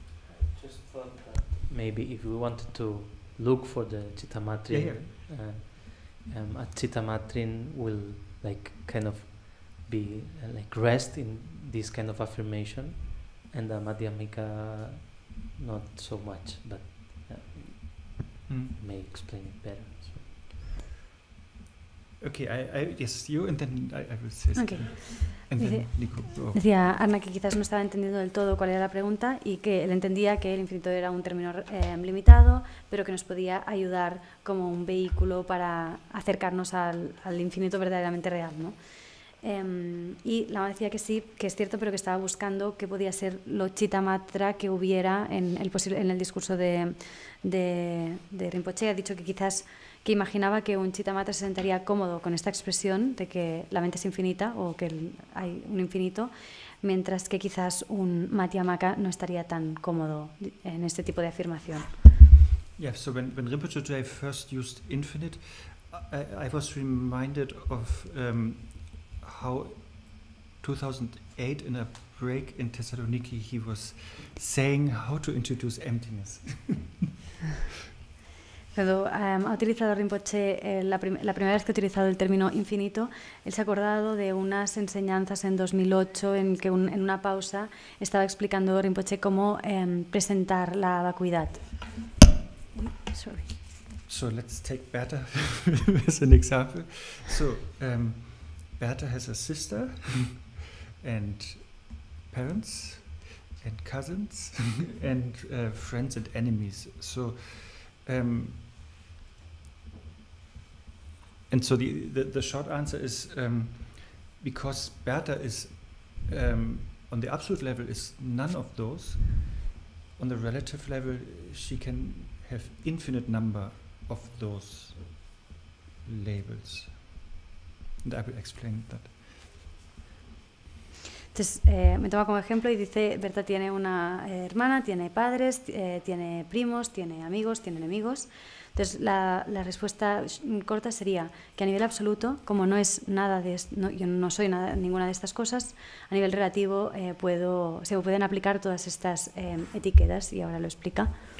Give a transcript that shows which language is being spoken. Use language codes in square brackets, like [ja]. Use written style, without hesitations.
[en] I just thought that maybe if we wanted to look for the Chittamatrin, a Chittamatrin will kind of be rest in this kind of affirmation, and the Madhyamika not so much, but may explain it better. So. Okay, yes, you, and then I will say Okay. And then Nico. Oh. [es] Decía Arne que quizás no estaba entendiendo del todo cuál era la pregunta y que él entendía que el infinito era un término limitado, pero que nos podía ayudar como un vehículo para acercarnos al infinito verdaderamente real, ¿no? Y Lama decía que sí, que es cierto, pero que estaba buscando qué podía ser lo chitamatra que hubiera en el discurso de Rinpoche. Ha dicho que quizás que imaginaba que un chitamatra se sentaría cómodo con esta expresión de que la mente es infinita o que hay un infinito, mientras que quizás un Madhyamaka no estaría tan cómodo en este tipo de afirmación. [en] Yeah, so when Rinpoche today first used infinite, I was reminded of how 2008 in a break in Thessaloniki he was saying how to introduce emptiness. [es] Cuando ha utilizado Rinpoche, la primera vez que ha utilizado el término infinito, él se ha acordado de unas enseñanzas en 2008 en que en una pausa estaba explicando Rinpoche cómo presentar la vacuidad. [en] Sorry. So let's take Bertha as an example. So Bertha has a sister and parents and cousins and friends and enemies. So and so the short answer is because Bertha is on the absolute level is none of those. On the relative level, she can have infinite number of those labels. And I will explain that. [es] Entonces, me toma como ejemplo y dice, Berta tiene una hermana, tiene padres, tiene primos, tiene amigos, tiene enemigos. Entonces, la respuesta corta sería que a nivel absoluto, como no es nada de yo no soy ninguna de estas cosas, a nivel relativo se pueden aplicar todas estas etiquetas, y ahora lo explica.